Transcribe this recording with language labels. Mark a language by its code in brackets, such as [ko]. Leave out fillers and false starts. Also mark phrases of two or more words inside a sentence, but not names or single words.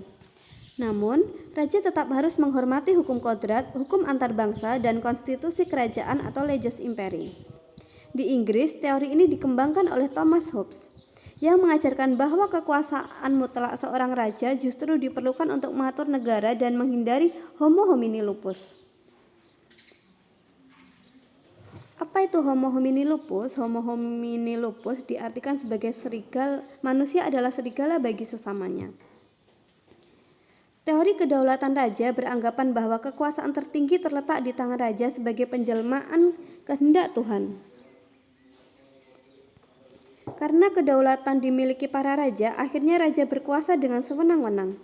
[id] Namun, raja tetap harus menghormati hukum kodrat, hukum antar bangsa, dan konstitusi kerajaan atau [la] leges imperi. [id] Di Inggris, teori ini dikembangkan oleh Thomas Hobbes, yang mengajarkan bahwa kekuasaan mutlak seorang raja justru diperlukan untuk mengatur negara dan menghindari [la] homo homini lupus. [id] Apa itu [la] homo homini lupus? Homo homini lupus [id] diartikan sebagai manusia adalah serigala bagi sesamanya. Teori kedaulatan raja beranggapan bahwa kekuasaan tertinggi terletak di tangan raja sebagai penjelmaan kehendak Tuhan. Karena kedaulatan dimiliki para raja, akhirnya raja berkuasa dengan sewenang-wenang.